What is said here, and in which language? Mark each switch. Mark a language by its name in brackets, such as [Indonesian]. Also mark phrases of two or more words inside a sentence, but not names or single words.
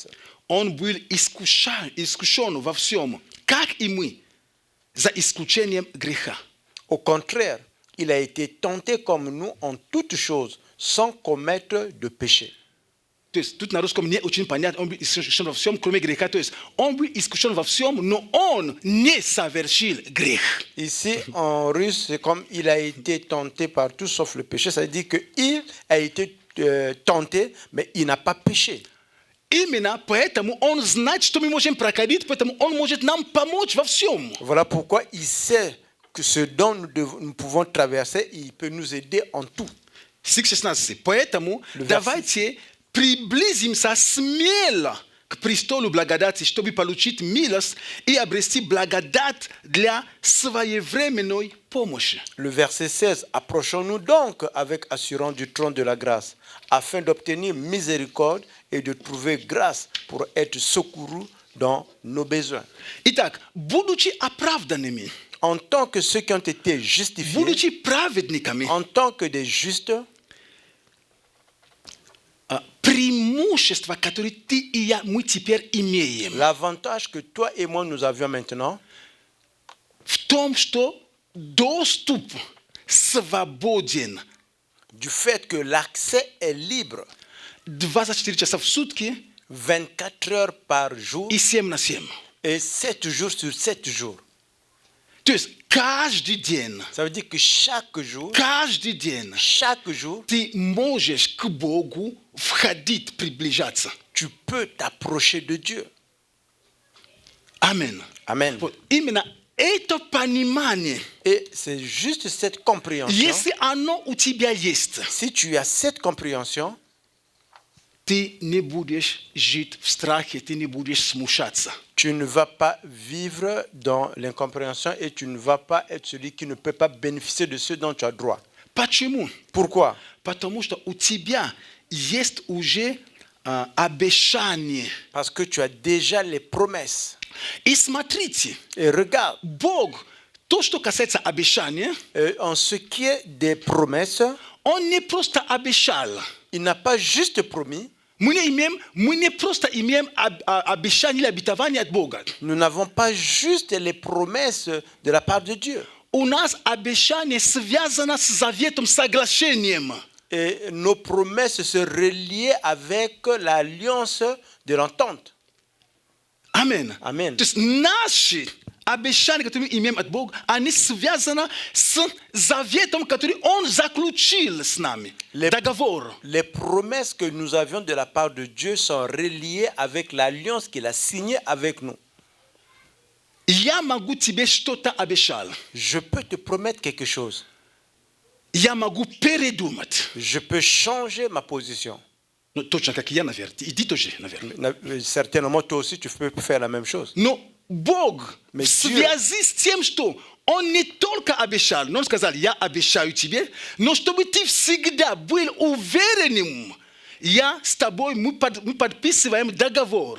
[Russian] Он был искушен во всем, как и мы, за исключением греха. [French] Au contraire, il a été tenté comme nous en toutes choses, sans commettre de péché. [Russian] То есть тут на русском не очень понятно, он был искушен во всем, кроме греха. То есть он был искушен во всем, но он не совершил грех. [French] Ici, en russe, c'est comme il a été tenté par tout sauf le péché. Ça veut dire qu'il a été tenté, mais il n'a pas péché. [Russian] Именно поэтому он знает, что мы можем проходить, поэтому он может нам помочь во всем. [French] Voilà pourquoi il sait que ce dont nous pouvons traverser, il peut nous aider en tout. [Russian] Стих 16. Поэтому [French] Le [Russian] давайте приблизимся смело к престолу благодати, чтобы получить милость и обрести благодать для своевременной помощи. [French] Le verset 16. Approchons-nous donc avec assurance du trône de la grâce, afin d'obtenir miséricorde et de trouver grâce pour être secourus dans nos besoins. [Russian] Итак, будучи оправданными, [French] En tant que ceux qui ont été justifiés, [Russian] будучи праведниками, [French] en tant que des justes, [Russian] преимущество, которое ты и я, мы теперь имеем, [French] l'avantage que toi et moi nous avions maintenant, [Russian] в том, что доступ свободен [French] du fait que l'accès est libre [Russian] 24 часа в сутки [French] 24 heures par jour [Russian] и 7 на 7. [French] et 7 jours sur 7 jours. [Russian] То есть каждый день, [French] Ça veut dire que chaque jour [Russian] ты можешь к Богу входить, приближаться. [French] tu peux t'approcher de Dieu. [Russian] Амин. [French] Amen. [Russian] Вот именно это понимание, [French] Et c'est juste cette compréhension. [Russian] если оно у тебя есть, [French] Si tu as cette compréhension, [Russian] ты не будешь жить в страхе, ты не будешь смущаться. [French] tu ne vas pas vivre dans l'incompréhension et tu ne vas pas être celui qui ne peut pas bénéficier de ce dont tu as droit. [Russian] Почему? [French] Pourquoi? [Russian] Потому что у тебя есть уже обещание. [French] Parce que tu as déjà les promesses. [Russian] И смотрите, [French] Et regarde, [Russian] Бог, то, что касается обещания, [French] en ce qui est des promesses, [Russian] Он не просто обещал. [French] il n'a pas juste promis. [Russian] Мы не просто имеем обещание или обетование от Бога. [French] Nous n'avons pas juste les promesses de la part de Dieu. [Russian] У нас обещание связано с заветом, соглашением. [French] Et nos promesses se relient avec l'alliance de l'entente. [Russian] Амин. [French] Amen. [Russian] То есть наши обещания, которые мы имеем от Бога, они связаны с заветом, который Он заключил с нами. Договор. [French] Les promesses que nous avions de la part de Dieu sont reliées avec l'alliance qu'il a signée avec nous. [Russian] Я могу тебе что-то обещал. [French] Je peux te promettre quelque chose. [Russian] Я могу передумать. [French] Je peux changer ma position. [Russian] Ну, точно как я, наверное. И ты тоже, наверное. [French] Certainement, toi aussi, tu peux faire la même chose. [Russian] Но Бог [French] Mais [Russian] в связи с тем, что Он не только обещал, но Он сказал, я обещаю тебе, но чтобы ты всегда был уверенным, я с тобой, мы подписываем договор.